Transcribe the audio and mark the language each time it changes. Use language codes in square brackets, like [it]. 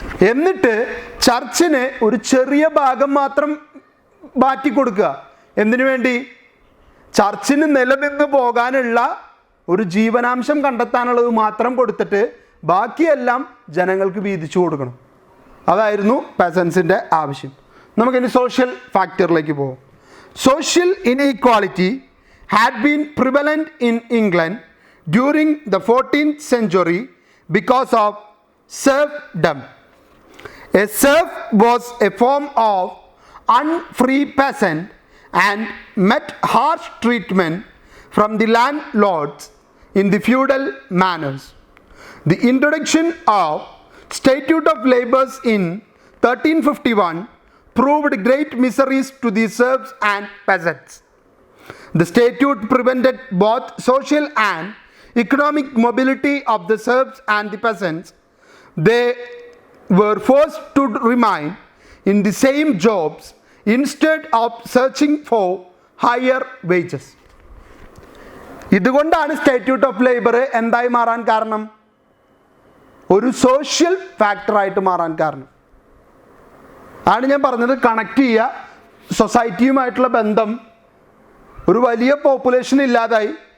[ml] എന്നിട്ട് ചർച്ചിന് ഒരു ചെറിയ ഭാഗം മാത്രം മാറ്റി കൊടുക്കുക. എന്തിനു വേണ്ടി? ചർച്ചിന് നിലനിന്ന് പോകാനുള്ള ഒരു ജീവനാംശം കണ്ടെത്താനുള്ളത് മാത്രം കൊടുത്തിട്ട് ബാക്കിയെല്ലാം ജനങ്ങൾക്ക് വീതിച്ചു കൊടുക്കണം. അതായിരുന്നു പെസൻസിൻ്റെ ആവശ്യം. നമുക്കിനി സോഷ്യൽ ഫാക്ടറിലേക്ക് പോകാം. [en] Social inequality had been prevalent in England during the 14th century because of serfdom. A serf was a form of unfree peasant and met harsh treatment from the landlords in the feudal manners. The introduction of Statute of Labours in 1351 proved great miseries to the serfs and peasants. The statute prevented both social and economic mobility of the serfs and the peasants. They were forced to remain in the same jobs instead of searching for higher wages. [ml] ഇതുകൊണ്ടാണ് സ്റ്റേറ്റ്യൂട്ട് of labour എന്തായി മാറാൻ കാരണം? ഒരു social ഫാക്ടറായിട്ട് മാറാൻ കാരണം. ആണ് ഞാൻ പറഞ്ഞത്, കണക്ട് ചെയ്യുക. സൊസൈറ്റിയുമായിട്ടുള്ള ബന്ധം ഒരു വലിയ പോപ്പുലേഷൻ ഇല്ലാതായി.